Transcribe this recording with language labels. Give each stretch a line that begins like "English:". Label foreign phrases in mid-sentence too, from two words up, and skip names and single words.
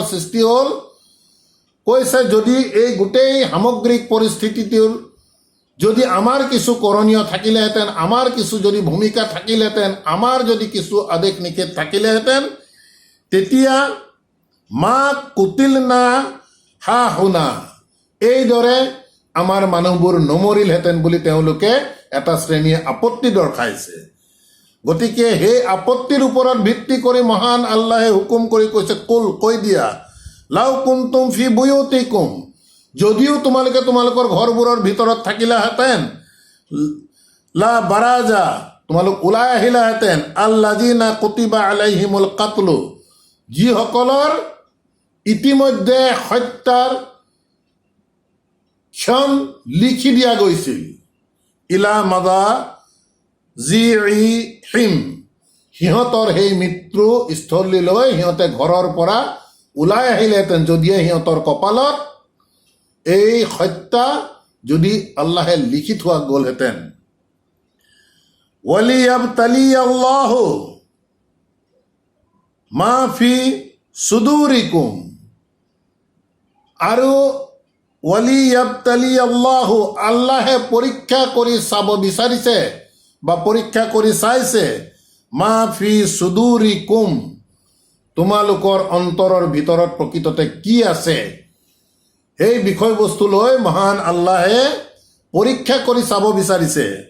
Assamese: সৃষ্টি হ'ল, কৈছে যদি এই গোটেই সামগ্ৰিক পৰিস্থিতিটোৰ যদি আমাৰ কিছু কৰণীয় থাকিলেহেঁতেন, আমাৰ কিছু যদি ভূমিকা থাকিলেহেঁতেন, আমাৰ যদি কিছু আদেশ নিষেধ থাকিলেহেঁতেন, তেতিয়া
Arabic: ما قتلنا هاهنا,
Assamese: এইদৰে আমাৰ মানুহবোৰ নমৰিলহেঁতেন বুলি তেওঁলোকে এটা শ্ৰেণীয়ে আপত্তি দৰ্শাইছে। গতিকে সেই আপত্তিৰ ওপৰত ভিত্তি কৰি মহান আল্লাহে হুকুম কৰি কৈছে, কুল কৈ দিয়া,
Arabic: لو كنتم في بيوتكم,
Assamese: যদিও তোমালোকে তোমালোকৰ ঘৰবোৰৰ ভিতৰত থাকিলাহেঁতেন,
Arabic: لبرز,
Assamese: তোমালোক ওলাই আহিলাহেঁতেন,
Arabic: الذين كتب عليهم القتل,
Assamese: যিসকলৰ ইতিমধ্যে হত্যাৰ ক্ষণ লিখি দিয়া গৈছিল,
Arabic: إلى مضاجعهم,
Assamese: সিহঁতৰ সেই মৃত্যু স্থলীলৈ সিহঁতে ঘৰৰ পৰা ওলাই আহিলেহেঁতেন, যদিহে সিহঁতৰ কপালত এই হত্যা যদি আল্লাহে লিখি থোৱা গ'লহেঁতেন।
Arabic: وليبتلي الله ما في صدوركم, আৰু وليبتلي الله,
Assamese: আল্লাহে পৰীক্ষা কৰি চাব বিচাৰিছে বা পৰীক্ষা কৰি চাইছে,
Arabic: ما في صدوركم,
Assamese: তোমালোকৰ অন্তৰৰ ভিতৰত প্ৰকৃততে কি আছে, সেই বিষয়বস্তুলৈ মহান আল্লাহে পৰীক্ষা কৰি চাব বিচাৰিছে।